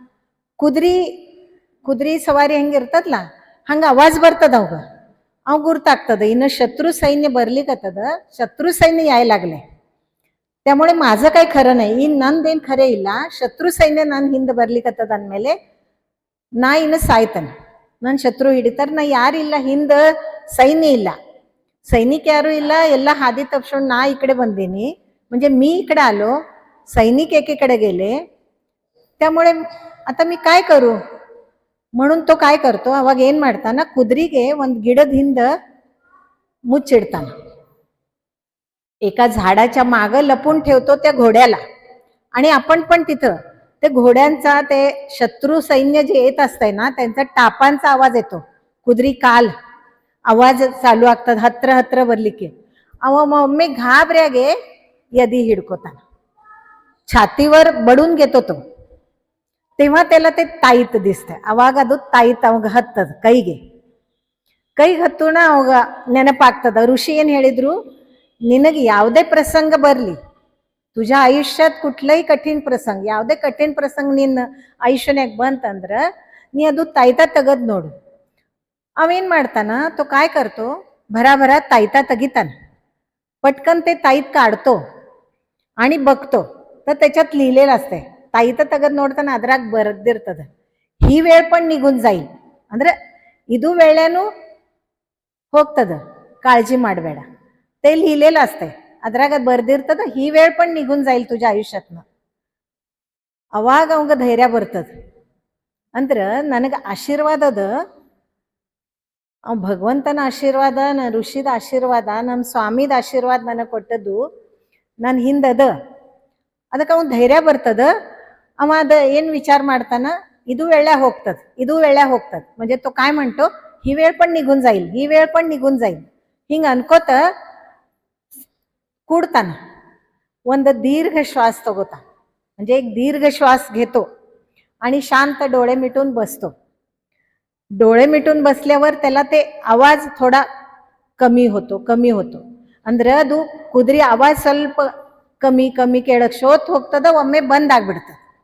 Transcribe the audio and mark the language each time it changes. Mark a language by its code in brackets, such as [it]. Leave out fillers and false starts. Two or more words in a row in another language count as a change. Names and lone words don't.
[kn] ಕುದುರೆ ಸವಾರಿ ಹೆಂಗಿರ್ತದಲ್ಲ ಹಂಗ आवाज ಬರ್ತದ. ಅವ್ ಗುರ್ತಾಗ್ತದ ಇನ್ನು ಶತ್ರು ಸೈನ್ಯ ಬರ್ಲಿಕ್ಕತ್ತದ, ಶತ್ರು ಸೈನ್ಯ ಯಾಯ್ಲಾಗ್ಲೆ. [mr] त्यामुळे माझं काही खरं नाही, [kn] ಇನ್ ನಂದೇನ್ ಖರೆ ಇಲ್ಲ, ಶತ್ರು ಸೈನ್ಯ ನನ್ನ ಹಿಂದೆ ಬರ್ಲಿಕ್ಕತ್ತದ ಅಂದಮೇಲೆ ನಾ ಇನ್ನು ಸಾಯ್ತಾನೆ. ನನ್ನ ಶತ್ರು ಹಿಡಿತಾರ, ನಾ ಯಾರಿಲ್ಲ, ಹಿಂದೆ सैन्य ಇಲ್ಲ, सैनिक ಯಾರು ಇಲ್ಲ, ಎಲ್ಲ [mr] हादी तपसून ना इकडे बंदीनी, म्हणजे मी इकडे आलो, सैनिक एकीकडे गेले. त्यामुळे आता मी काय करू म्हणून तो काय करतो, [kn] ಅವಾಗ ಏನ್ ಮಾಡ್ತಾನ, ಕುದುರೆಗೆ ಒಂದು ಗಿಡದ ಹಿಂದೆ ಮುಚ್ಚಿಡ್ತಾನ. [mr] एका झाडाच्या मागे लपून ठेवतो त्या घोड्याला. आणि आपण पण तिथं ते घोड्यांचा, ते शत्रू सैन्य जे येत असतंय ना, त्यांचा टापांचा आवाज येतो. ಕುದುರೆ ಕಾಲ್ आवाज चालू ಆಗ್ತದ ಹತ್ರ ಬರ್ಲಿಕ್ಕೆ. ಅವ ಒಮ್ಮೆ ಗಾಬರಿಯಾಗೆ ಎದಿ ಹಿಡ್ಕೋತಾನ, छातीवर बडून घेतो तो. तेव्हा त्याला ते ताईत दिसतंय. [kn] ಅವಾಗ ಅದು ತಾಯಿತ್ ಅವಾಗ ಹತ್ತದ ಕೈಗೆ ಹತ್ತುಣ ಅವಾಗ ನೆನಪಾಗ್ತದ. ಋಷಿ ಏನ್ ಹೇಳಿದ್ರು, ನಿನಗೆ ಯಾವುದೇ ಪ್ರಸಂಗ ಬರ್ಲಿ, [mr] तुझ्या आयुष्यात कुठलाही कठीण प्रसंग, [kn] ಯಾವುದೇ कठीण प्रसंग ನಿನ್ನ ಆಯುಷ್ಯನ್ಯಾಗ ಬಂತಂದ್ರ ನೀ ಅದು ತಾಯ್ತಾ ತೆಗದ್ ನೋಡು. ಅವೇನ್ ಮಾಡ್ತಾನ, [mr] तो काय करतो, भराभरा ताईता ತೆಗಿತಾನ. पटकन ते ताईत काढतो आणि बघतो तर त्याच्यात लिहिलेलं असते. [kn] ತಾಯಿತ ತೆಗದ್ ನೋಡ್ತಾನ, ಅದ್ರಾಗ ಬರ್ದಿರ್ತದ, [mr] ही वेळ पण निघून जाईल, [kn] ಅಂದ್ರೆ ಇದು ವೇಳೆನೂ ಹೋಗ್ತದ, काळजी ಮಾಡಬೇಡ. [mr] ते लिहिलेलं असते, [kn] ಅದ್ರಾಗ ಬರ್ದಿರ್ತದ, [mr] ही वेळ पण निघून जाईल तुझ्या आयुष्यातनं. [kn] ಅವಾಗ ಅವಂಗ ಧೈರ್ಯ ಬರ್ತದ. ಅಂದ್ರ ನನಗೆ ಆಶೀರ್ವಾದ ಅದ, ಭಗವಂತನ ಆಶೀರ್ವಾದ, ನನ್ನ ಋಷಿದ ಆಶೀರ್ವಾದ, ನಮ್ಮ ಸ್ವಾಮಿದ ಆಶೀರ್ವಾದ ನನಗೆ ಕೊಟ್ಟದ್ದು ನನ್ನ ಹಿಂದದ. ಅದಕ್ಕೆ ಅವನು ಧೈರ್ಯ ಬರ್ತದ. ಅವ ಅದ ಏನು विचार ಮಾಡ್ತಾನ, ಇದು वेळा ಹೋಗ್ತದ, [mr] म्हणजे तो काय म्हणतो, ही वेळ पण निघून जाईल, ही वेळ पण निघून जाईल, [kn] ಹಿಂಗ ಅನ್ಕೋತ ಕೂಡ್ತಾನ, ಒಂದು दीर्घ श्वास तगोता, [mr] म्हणजे एक दीर्घ श्वास घेतो आणि शांत डोळे मिटून बसतो. डोळे मिटून बसल्यावर त्याला ते आवाज थोडा कमी होतो [kn] ಅಂದ್ರೆ ಅದು ಕುದುರೆ ಆವಾಜ್ ಸ್ವಲ್ಪ ಕಮ್ಮಿ ಕಮ್ಮಿ ಕೇಳಕ್ ಶೋತ್ ಹೋಗ್ತದ, ಒಮ್ಮೆ ಬಂದ್ ಆಗ್ಬಿಡ್ತದ.